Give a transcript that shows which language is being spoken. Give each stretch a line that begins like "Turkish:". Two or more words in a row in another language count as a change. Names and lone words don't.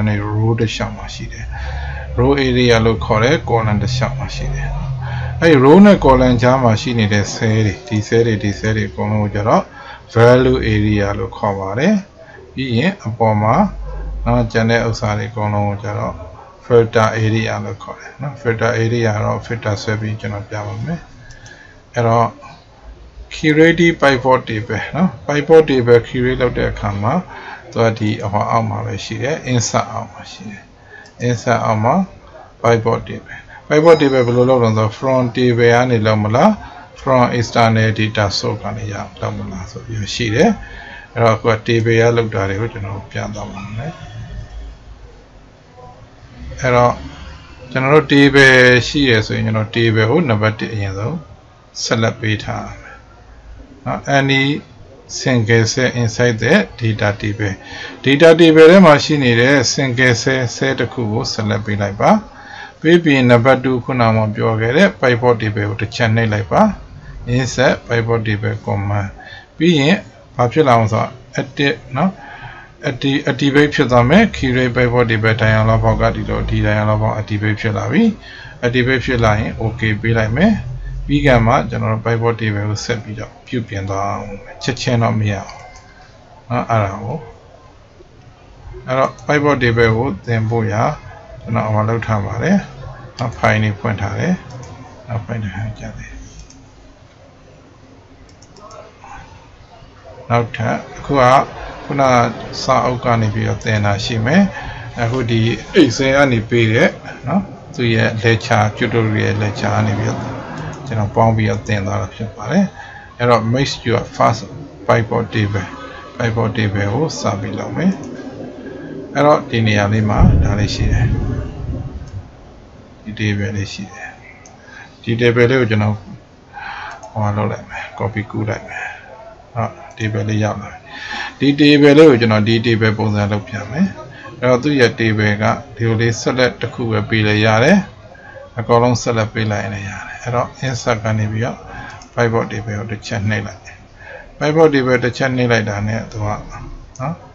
Burmese: နဲ့ row တစ်လျှောက်မှာရှိတယ်
English: row area
Burmese: လို့ခေါ်တဲ့ column တစ်လျှောက်မှာရှိတယ်အဲ့ row နဲ့ column ကြားမှာရှိနေတဲ့ cell တွေဒီ cell တွေအကုန်လုံးကိုကျတော့ value area လို့ခေါ်ပါတယ်ပြီးရင်အပေါ်မှာကျန်တဲ့ဥစ္စာတွေအကုန်လုံးကိုကျတော့
English: filter area
Burmese: လို့ခေါ်တယ်နော် filter area တော့ filter ဆွဲပြီးကျွန်တော်ပြပါမယ်အဲ့တော့
English: create pivot table
Burmese: နော်
English: pivot table create
Burmese: လုပ်တဲ့အခါမှာသူကဒီအောက်မှာပဲရှိတယ် insert အောက်မှာရှိတယ် insert အောက်မှာ
English: pivot table
Burmese: ဘယ်လိုလုပ်လဲဆိုတော့
English: from table
Burmese: ကနေလောက်မလား
English: from external data source
Burmese: ကနေရလောက်မလားဆိုပြီးရှိတယ်အဲ့တော့ကိုက table ရလောက်တာတွေကိုကျွန်တော်ပြသွားပါမယ် အဲ့တော့ကျွန်တော်တို့ table ရှိရဆိုရင်ကျွန်တော် table ကိုနံပါတ်1အရင်ဆုံးဆက်လက်ပေးထားမယ်နော်
English: any single cell inside the data table
Burmese: ထဲမှာရှိနေတဲ့
English: single cell
Burmese: တစ်ခုကိုဆက်လက်ပေးလိုက်ပါပြီးပြီးနံပါတ်2ခုနကပြောခဲ့တဲ့
English: pivot table
Burmese: ကိုတစ်ချက်နှိပ်လိုက်ပါ
English: insert pivot table command
Burmese: ပြီးရင်ဘာဖြစ်လာအောင်ဆိုတော့ edit နော်activate ဖြစ်သွားမယ်
English: create pivot table dialog box
Burmese: ကဒီ
English: dialog box activate
Burmese: ဖြစ်လာပြီ activate ဖြစ်လာရင် okay ပေးလိုက်မယ်ပြီးကမှကျွန်တော်တို့
English: pivot table
Burmese: ကိုဆက်ပြီးတော့ပြုပြင်သွားအောင်ချက်ချင်းတော့မရအောင်နော်အဲ့ တော့
English: pivot table
Burmese: ကိုသင်ဖို့ရကျွန်တော်ဟောလုပ်ထားပါတယ်နော် file နေဖွင့်ထားတယ်နောက် file တစ်ခါကြတယ်နောက်ထပ်အခုကခုနစာအုပ်ကနေပြီးတော့သင်တာရှိမယ်အခု ဒီ Excel ကနေပေးတဲ့နော်သူရဲ့
English: lecture tutorial lecture
Burmese: ကနေပြီးတော့ကျွန်တော်ပေါင်းပြီးတော့သင်သွားတာဖြစ်ပါတယ်အဲ့တော့
English: make your first pivot table
Burmese: ကိုစပြီးလုပ်မယ်အဲ့တော့ဒီနေရာလေးမှာဒါလေးရှိတယ်ဒီ table လေးရှိတယ်ဒီ table လေးကိုကျွန်တော်ဟောလုပ်လိုက်မယ် copy ကူးလိုက်မယ်ဟုတ် table လေးရောက်လာဒီ table လေးကိုကျွန်တော်ဒီ table ပုံစံလုပ်ပြမယ်အဲ့တော့သူ့ရဲ့ table ကဒီလိုလေး select တစ်ခုပဲပေးလိုက်ရတယ်အကောင်လုံး select ပေးလိုက်ရင်ရတယ်အဲ့တော့ insert ကနေပြီးတော့
English: pivot table
Burmese: ကိုတစ်ချက်နှိပ်လိုက်
English: pivot table
Burmese: တစ်ချက်နှိပ်လိုက်တာနဲ့သူကနော်